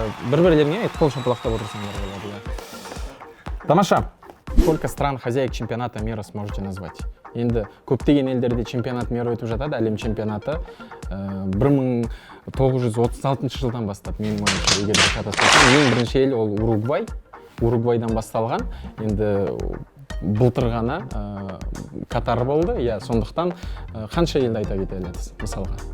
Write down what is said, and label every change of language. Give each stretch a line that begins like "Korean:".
Kazakh: Бір-бірлеріне қол шапалақтап отырсыңдар болады, иә? Тамаша.
Russian: Сколько стран хозяек чемпионата мира сможете назвать?
Kazakh: Енді көптеген елдерде
Russian: чемпионат мира
Kazakh: өтіп жатады, әлем чемпионаты 1936 жылдан бастап, менің ойымша, егер де шатаспасам, ең бірінші ел ол Уругвай. Уругвайдан басталған. Енді былтыр ғана Катар болды, сондықтан қанша елді айта кете аласыз, мысалға?